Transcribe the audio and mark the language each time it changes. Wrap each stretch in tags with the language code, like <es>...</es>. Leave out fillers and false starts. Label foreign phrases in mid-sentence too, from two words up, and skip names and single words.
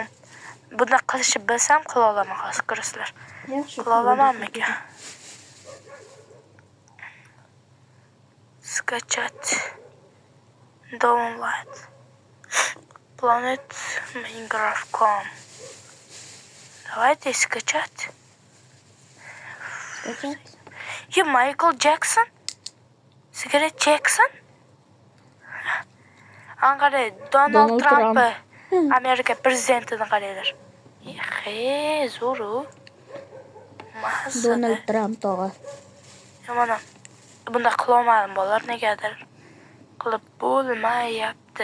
<uz>Bunda qilishni bilsam qila olaman, hozir ko'rasizlar. Qila olamanmi-ki? Скачать.</uz> <en>Download. Planet Minecraft.com.</en> <ru>Давайте скачать. Майкл Джексон?</ru> <uz>Sigaret Jackson? Qarang, Donald Trump Amerika prezidentini qaranglar. Zo'ru. Donald Trump tog'a. Mana bunda qilolmadim bolalar, negadir qilib bo'lmayapti.</uz>